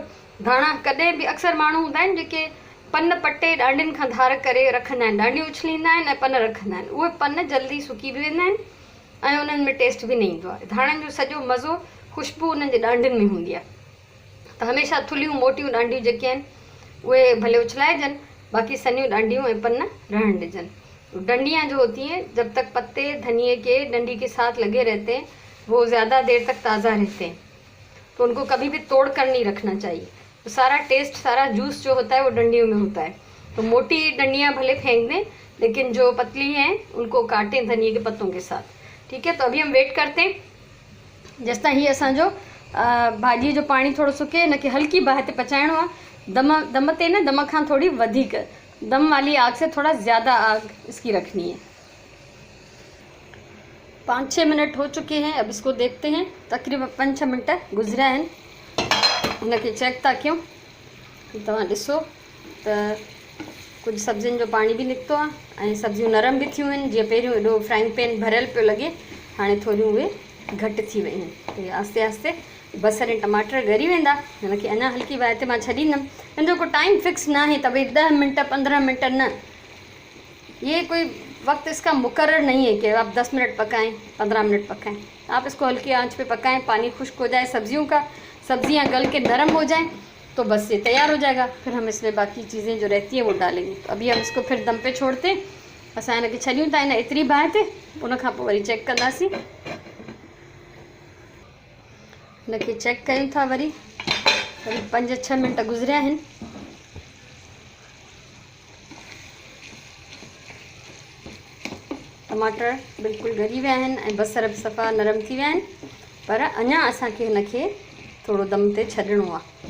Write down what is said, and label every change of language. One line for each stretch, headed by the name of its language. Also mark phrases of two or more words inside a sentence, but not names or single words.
Sindhi: धाणा कॾहिं बि, अक्सर माण्हू हूंदा आहिनि जेके पन पटे ॾांडियुनि खां धार करे रखंदा आहिनि, ॾांडियूं उछलींदा आहिनि ऐं पन रखंदा आहिनि। उहे पन जल्दी सुकी बि वेंदा आहिनि ऐं उन्हनि में टेस्ट बि न ईंदो आहे। धाणनि जो सॼो मज़ो, खुशबू उन्हनि जे ॾांडियुनि में हूंदी आहे। त हमेशह थुलियूं मोटियूं ॾांडियूं जेके आहिनि उहे भले उछलाइजनि, बाक़ी सनियूं ॾांडियूं ऐं पन रहण ॾिजनि।
Hindi: डंडियाँ जो होती हैं, जब तक पत्ते धनिए के डंडी के साथ लगे रहते हैं वो ज़्यादा देर तक ताज़ा रहते हैं, तो उनको कभी भी तोड़ कर नहीं रखना चाहिए। तो सारा टेस्ट, सारा जूस जो होता है वो डंडियों में होता है। तो मोटी डंडियाँ भले फेंक दें, लेकिन जो पतली हैं उनको काटें धनिए के पत्तों के साथ। ठीक है, तो अभी हम वेट करते हैं
Sindhi: जेसि ताईं हीअ असांजो भाॼी जो पाणी थोरो सुके। हिनखे हल्की बाहि ते पचाइणो आहे, दम ते न, दम खां थोड़ी वधीक।
Hindi: दम वाली आग से थोड़ा ज़्यादा आग इसकी रखनी है। 5-6 मिनट हो चुके हैं। अब इसको देखते हैं।
Sindhi: तकरीबन 5-6 मिनट गुज़रिया आहिनि। हुनखे चेक था कयूं। तव्हां ॾिसो त कुछ सब्जियुनि जो पानी भी निकितो आहे ऐं सब्जियूं नरम भी थियूं आहिनि। जीअं पहिरियों एॾो फ्राइंग पैन भरियल पियो लॻे, हाणे थोरियूं उहे घटि थी वियूं आहिनि। आस्ते आस्ते बसर ऐं टमाटर ॻरी वेंदा। हिनखे अञा हल्की बाहि ते मां छॾींदमि। हिन जो कोई टाइम फिक्स ना है, त भई 10 मिनट 15 मिनट न,
Hindi: ये कोई वक्त इसका मुकर्रर नहीं है कि आप 10 मिनट पकाएं 15 मिनट पकाएं। आप इसको हल्की आंच पे पकाएं, पानी खुश्क हो जाए, सब्जियां गल के नरम हो जाएं तो बस ये तैयार हो जाएगा। फिर हम इसमें बाकी चीज़ें जो रहती हैं वो डालेंगे। तो अभी हम इसको फिर दम पे छोड़ते हैं।
Sindhi: असां हिनखे छॾियूं था हिन एतिरी बाहि ते, उन खां पोइ वरी चेक कंदासीं। हिनखे चेक कयूं था वरी 5-6 मिनट गुज़रिया आहिनि। टमाटर बिल्कुलु ॻरी विया आहिनि ऐं बसर बि सफ़ा नरम थी विया आहिनि, पर अञा असांखे हिनखे थोरो दम ते छॾिणो आहे।